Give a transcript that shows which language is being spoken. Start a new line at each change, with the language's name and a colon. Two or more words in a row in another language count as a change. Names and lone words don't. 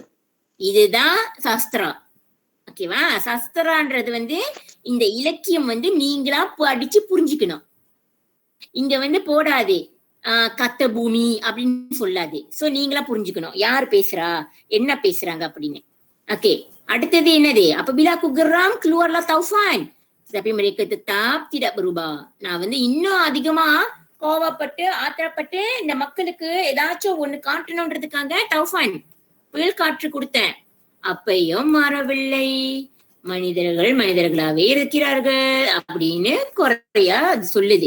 Tamil: இதுதான் சாஸ்திரம். ஓகேவா? சாஸ்திரான்றது வந்து இந்த இலக்கியம் வந்து நீங்களா படிச்சு புரிஞ்சுக்கணும். இங்க வந்து போடாது கத்த பூமி அப்படின்னு சொல்லாது. சோ நீங்களா புரிஞ்சுக்கணும் யார் பேசுறா, என்ன பேசுறாங்க அப்படின்னு. ஓகே, அடுத்தது என்னது?
Malay: அப்ப bila aku geram keluarlah taufan tapi mereka tetap tidak berubah.
Tamil: நான் வந்து இன்னும் அதிகமா கோவப்பட்டு ஆத்திரப்பட்டு இந்த மக்களுக்கு ஏதாச்சும் ஒண்ணு காட்டணும்ன்றதுக்காக டவுஃபான் புயல் காற்று கொடுத்தேன். அப்பையும் மாறவில்லை. மனிதர்களாவே இருக்கிறார்கள் அப்படின்னு குறையா அது சொல்லுது.